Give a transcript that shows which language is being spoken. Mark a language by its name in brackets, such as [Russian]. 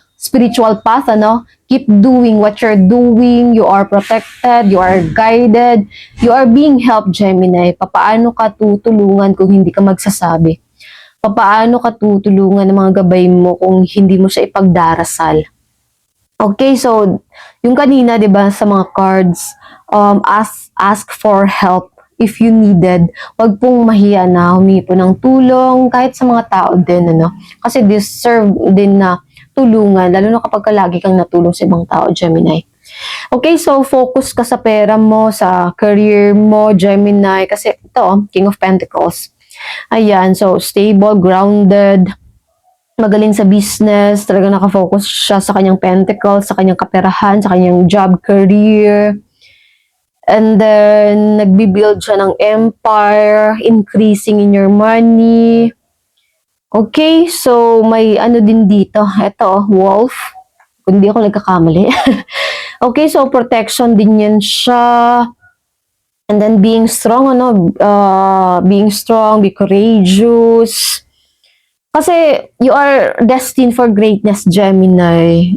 [English] spiritual path, ano, keep doing what you're doing, you are protected, you are guided, you are being helped, Gemini. [Filipino] Papaano ka tutulungan kung hindi ka magsasabi? Papaano ka tutulungan ng mga gabay mo kung hindi mo siya ipagdarasal? [English] Okay, so [Filipino] yung kanina, 'di ba, sa mga [English] cards, ask for help if you needed. [Filipino] Wag pong mahiya na humingi po ng tulong kahit sa mga tao din, ano. Kasi deserve din na tulungan, lalo na kapag lagi kang natulong sa ibang tao, Gemini. Okay, so focus ka sa pera mo, sa career mo, Gemini, kasi ito, King of Pentacles. Ayan, so [English] stable, grounded, [Filipino] magaling sa business, talagang nakafocus siya sa kanyang pentacles, sa kanyang kaperahan, sa kanyang job, career. [English] And then, [Filipino] nagbibuild siya ng [English] empire, increasing in your money. [Filipino] Okay, so may ano din dito. Ito, wolf. Kung hindi ako nagkakamali. Okay, so protection din yan siya. [English] And then being strong, being strong, be courageous. Kasi you are destined for greatness, Gemini.